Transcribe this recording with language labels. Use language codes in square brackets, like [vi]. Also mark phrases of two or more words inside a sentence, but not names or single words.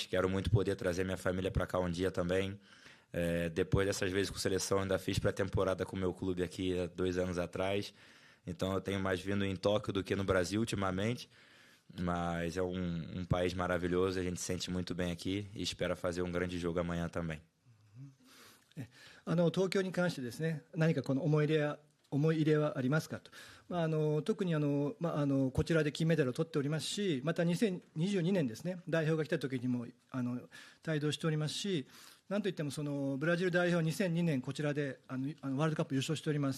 [pt] Quero muito poder trazer minha família para cá um dia também. Depois dessas vezes com seleção, ainda fiz pré-temporada com o meu clube aqui há 2 anos atrás. Então eu tenho mais vindo em Tóquio do que no Brasil ultimamente. Mas é um país maravilhoso, a gente se sente muito bem aqui e espera fazer um grande jogo amanhã também. [ja] 東京に関してですね、何かこの思い入れはありますかと。特にこちらで金メダルを取っておりますし、また2022年ですね、代表が来た時にも帯同しておりますし、なんといってもそのブラジル代表2002年こちらでワールドカップ優勝しております。